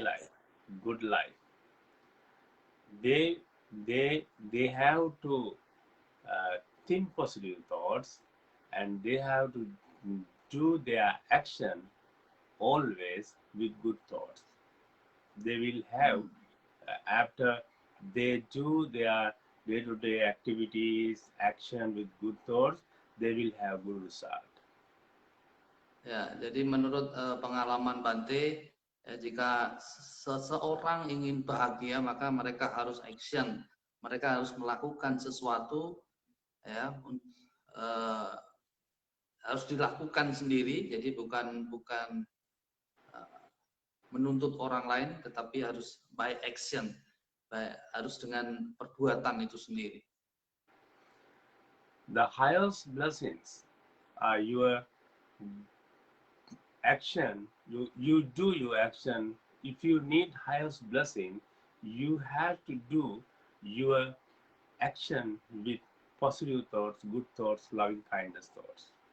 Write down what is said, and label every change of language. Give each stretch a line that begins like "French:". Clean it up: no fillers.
English: life, good life, they they have to think positive thoughts and they have to do their action always with good thoughts. They will have hmm. after they do their day-to-day activities action with good thoughts, they will have good result.
Indonesian: Ya, jadi menurut pengalaman Bante, jika seseorang ingin bahagia, maka mereka harus action, mereka harus melakukan sesuatu, ya, eh, harus dilakukan sendiri. Jadi bukan bukan menuntut orang lain, tetapi harus
English: by action,
Indonesian: harus dengan perbuatan itu sendiri.
English: The highest blessings are your action. You do your action. If you need highest blessing, you have to do your action with positive thoughts, good thoughts, loving kindness thoughts.